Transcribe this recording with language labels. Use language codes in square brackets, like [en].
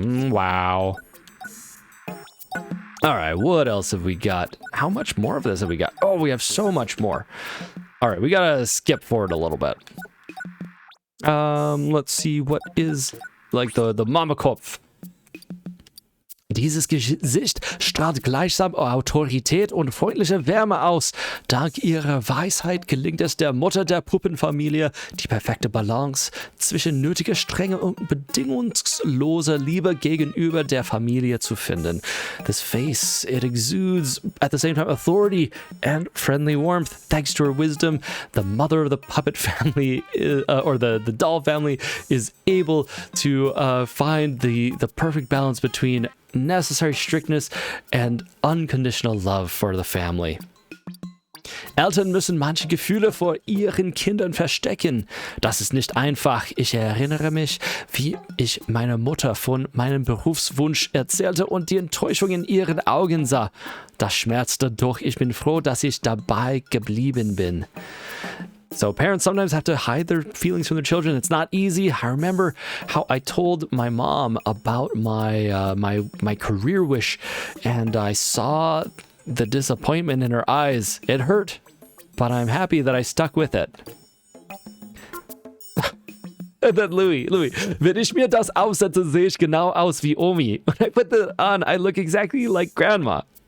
[en] Wow. All right, what else have we got? How much more of this have we got? Oh, we have so much more. All right, we got to skip forward a little bit. Let's see, what is like the Mama-Kopf. [de] Dieses Gesicht strahlt gleichsam Autorität und freundliche Wärme aus. Dank ihrer Weisheit gelingt es der Mutter der Puppenfamilie, die perfekte Balance zwischen nötiger Strenge und bedingungsloser Liebe gegenüber der Familie zu finden. [en] This face, it exudes at the same time authority and friendly warmth. Thanks to her wisdom, the mother of the puppet family, or the doll family, is able to find the perfect balance between necessary strictness and unconditional love for the family. [de] Eltern müssen manche Gefühle vor ihren Kindern verstecken. Das ist nicht einfach. Ich erinnere mich, wie ich meiner Mutter von meinem Berufswunsch erzählte und die Enttäuschung in ihren Augen sah. Das schmerzte, doch ich bin froh, dass ich dabei geblieben bin. [en] So parents sometimes have to hide their feelings from their children. It's not easy. I remember how I told my mom about my my career wish, and I saw the disappointment in her eyes. It hurt, but I'm happy that I stuck with it. And then [de] Louis, wenn ich mir das aufsetze, sehe ich genau aus wie Omi. [en] When I put that on, I look exactly like Grandma.